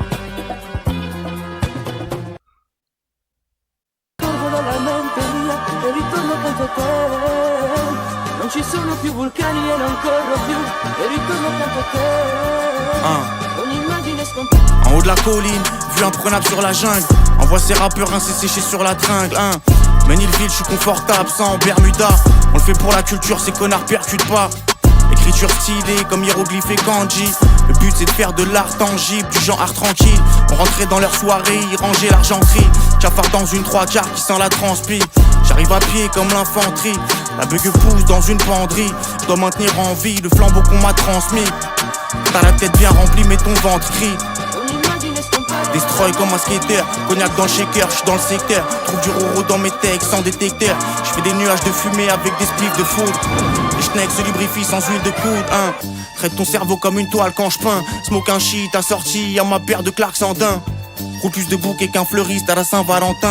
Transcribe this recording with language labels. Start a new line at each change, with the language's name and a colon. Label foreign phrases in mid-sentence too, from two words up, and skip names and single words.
Italian: Non ci sono più vulcani e non corro più e ritorno accanto a te. Ogni immagine scompare.
French: en haut de la colline, vue imprenable sur la jungle. Envoie ces rappeurs rincés séchés sur la tringle. Menilville, je suis confortable, sans Bermuda. On le fait pour la culture, ces connards percutent pas. Écriture stylée comme hiéroglyphe et kanji. Le but c'est de faire de l'art tangible, du genre art tranquille. On rentrait dans leur soirée, y ranger l'argenterie. Cafard dans une 3/4 qui sent la transpi. J'arrive à pied comme l'infanterie. La bugue pousse dans une penderie. Dois maintenir en vie le flambeau qu'on m'a transmis. T'as la tête bien remplie mais ton ventre crie.
Italian: Ogni immagine scompare.
French: Destroy comme un skater, cognac dans le shaker, j'suis dans le secteur. Trouve du roro dans mes textes sans détecteur. J'fais des nuages de fumée avec des spliffs de foudre. Les schnecks se lubrifient sans huile de coude, Traite ton cerveau comme une toile quand j'peins. Smoke un shit assorti à ma paire de Clarks en daim. Roule plus de bouquets qu'un fleuriste à la Saint-Valentin.